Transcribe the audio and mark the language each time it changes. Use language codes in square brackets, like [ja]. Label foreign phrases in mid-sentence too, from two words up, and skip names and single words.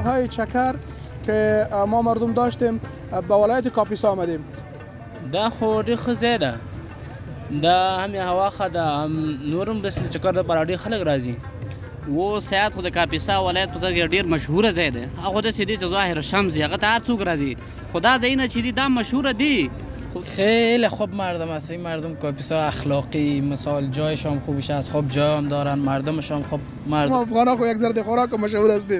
[fa] چکر که ما مردم داشتیم به ولایت کاپیسا آمدیم. [ps] دا خو ډېر ښه ځای ده، دا هم هوا ښه ده، هم نور هم داسې چکر دپاره ډېر خلک راځي. و سیاحت خو د کاپیسا ولایت په ځای کې ډېر مشهوره ځای دی. هغه داسې دی چې ظاهر شمس دی، هغه ته هر څوک راځي، خو دا ځایونه چې دي دا مشهوره دي. [fa] خیلی خوب مردم است این مردم کاپیسا، اخلاقی، مثال جایشان خوبش است، خوب جای هم دارن، مردمشان خوب مردم. ما افغانا خو یک ذره خوراک مشهور هستیم.